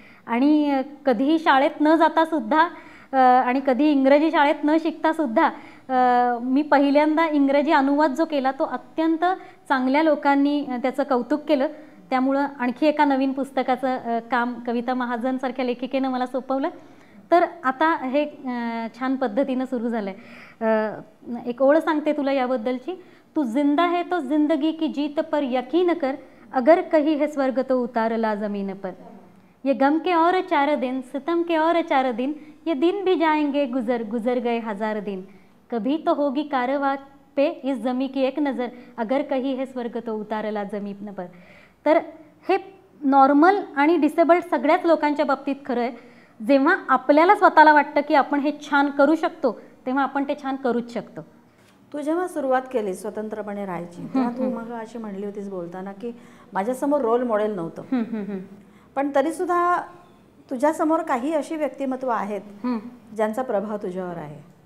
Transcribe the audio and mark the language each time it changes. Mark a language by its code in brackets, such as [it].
[mr] आणि कधीही शाळेत न जातासुद्धा आणि कधी इंग्रजी शाळेत न शिकतासुद्धा मी पहिल्यांदा इंग्रजी अनुवाद जो केला तो अत्यंत चांगल्या लोकांनी त्याचं कौतुक केलं. त्यामुळं आणखी एका नवीन पुस्तकाचं काम कविता महाजनसारख्या लेखिकेनं मला सोपवलं. तर आता हे छान पद्धतीनं सुरू झालं आहे. एक ओळ सांगते तुला याबद्दलची. [hi] तू जिंदा है तो जिंदगी की जीत पर यकीन कर, अगर कहीं है स्वर्ग तो उतारला ज़मीन पर. ये गम के और 4 दिन, सितम के और 4 दिन, ये दिन भी जाएंगे गुजर, गुजर गए 1000 दिन. कभी तो होगी कारवां पे इस जमी की एक नज़र, अगर कहीं है स्वर्ग तो उतारला जमीन पर. [mr] तर हे नॉर्मल आणि डिसेबल्ड सगळ्याच लोकांच्या बाबतीत खरं आहे. जेव्हा आपल्याला स्वतःला वाटतं की आपण हे छान करू शकतो तेव्हा आपण ते छान करूच शकतो. तू जेव्हा सुरुवात केली स्वतंत्रपणे राहायची तेव्हा तू मग अशी म्हणली होतीस बोलताना की माझ्यासमोर रोल मॉडेल नव्हतं, पण तरीसुद्धा तुझ्यासमोर काही अशी व्यक्तिमत्व आहेत ज्यांचा प्रभाव तुझ्यावर आहे.